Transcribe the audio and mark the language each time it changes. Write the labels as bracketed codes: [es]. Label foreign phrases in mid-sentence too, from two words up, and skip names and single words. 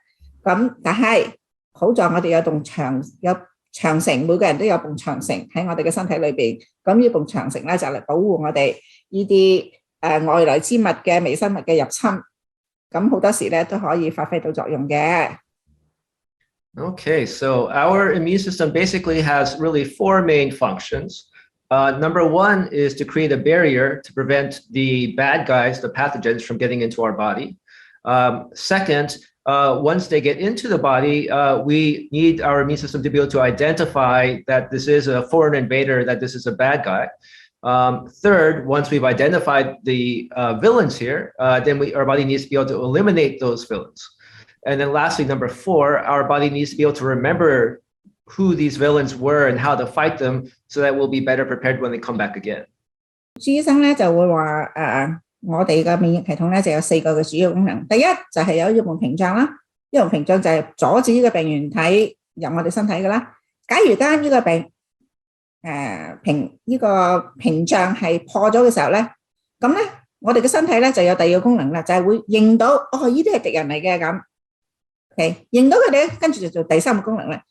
[yue] 咁但係好在我哋有棟長城，每個人都有棟長城喺我哋嘅身體裏邊。咁呢棟長城咧就嚟保護我哋呢啲外來之物嘅微生物嘅入侵。咁好多時咧都可以發揮到作用嘅。 [en] Okay, so our immune system basically has really four main functions. Number one is to create a barrier to prevent the bad guys, the pathogens, from getting into our body. Second, once they get into the body, we need our immune system to be able to identify that this is a foreign invader, that this is a bad guy. Third, once we've identified the villains here, then our body needs to be able to eliminate those villains. And then lastly, number four, our body needs to be able to remember who these villains were and how to fight them so that we'll be better prepared when they come back again. [yue] 朱醫生咧就會話我哋嘅免疫系統咧就有4個嘅主要功能。第一就係有一門屏障啦，一門屏障就係阻止呢個病原體入我哋身體嘅啦。假如間呢個屏障係破咗嘅時候咧，咁咧我哋嘅身體咧就有第二個功能啦，就係會認到呢啲係敵人嚟嘅咁。OK， 認到佢哋咧，跟住就做第三個功能啦。